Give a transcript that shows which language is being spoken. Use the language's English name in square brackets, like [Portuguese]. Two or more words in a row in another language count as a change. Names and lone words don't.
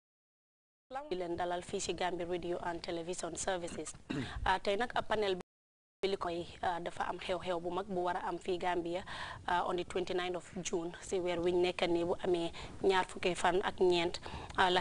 [Wolof] di leen dalal fii ci Gambia Radio and Television Services tey nag panel li koy dafa am xew-xew bu mag bu war a am fii Gambia [English] on the 29th of June [Wolof] si weer wiñ nekk nii bu amee ñaar fukki fan ak ñeent